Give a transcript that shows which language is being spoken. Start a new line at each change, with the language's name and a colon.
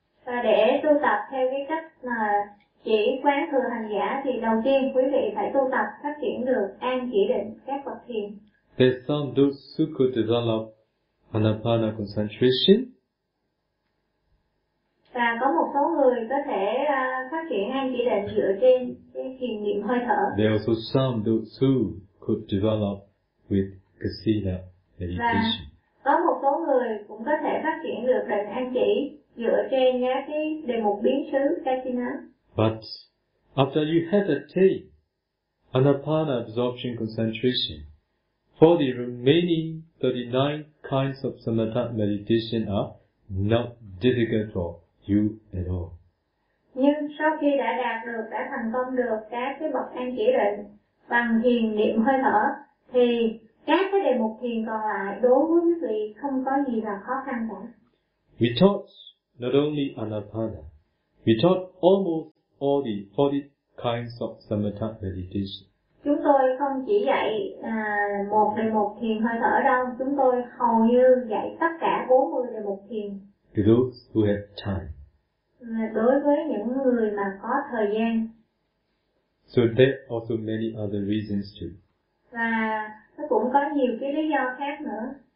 Vietnamese: Và để tu tập theo cái cách mà chỉ quán thừa hành giả thì đầu tiên quý vị phải tu tập phát triển được an chỉ định các bậc thiền.
English: There's some those who could develop anapana concentration.
Vietnamese: Và có một số người có thể phát triển an chỉ định dựa trên cái thiền niệm hơi thở.
English: There are also some those who could develop with kasina meditation.
Vietnamese: Và có một số người cũng có thể phát triển được định an chỉ dựa trên cái đề mục biến xứ kasina.
English: But after you have attained anapana absorption concentration, for the remaining 39 kinds of samatha meditation are not difficult for you at all.
Vietnamese: Nhưng sau khi đã đạt được, đã thành công được các cái bậc an chỉ định bằng thiền niệm hơi thở, thì các cái đề mục thiền còn lại đối với quý vị không có gì là khó khăn cả.
English: We taught not only anapana, we taught almost all the 40 kinds of samatha meditation.
Vietnamese: Chúng tôi không chỉ dạy một đề mục thiền hơi thở đâu, chúng tôi hầu như dạy tất cả 40 đề mục thiền.
English: To those who have time.
Vietnamese: Đối với những người mà có thời gian.
English: So there are also many other reasons too.
Vietnamese: Và nó cũng có nhiều cái lý do khác nữa.